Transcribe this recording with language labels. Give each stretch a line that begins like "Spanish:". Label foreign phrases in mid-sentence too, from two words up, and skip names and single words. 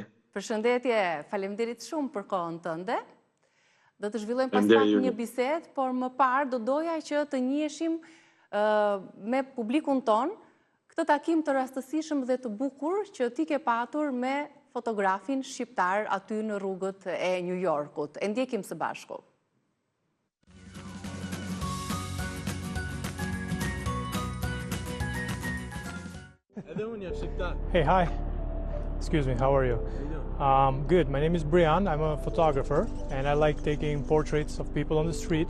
Albanian: Përshëndetje, faleminderit shumë për kohën tënde. Do të zhvillojmë pas pak një bisedë, por më parë do doja që të njiheshim me publikun ton, këtë takim të rastësishëm dhe të bukur që ti ke patur me fotografin shqiptar aty në rrugët e New Yorkut. E ndjekim së bashku.
English: Hey, hi. Excuse me, how are you? Good, my name is Brian. I'm a photographer and I like taking portraits of people on the street.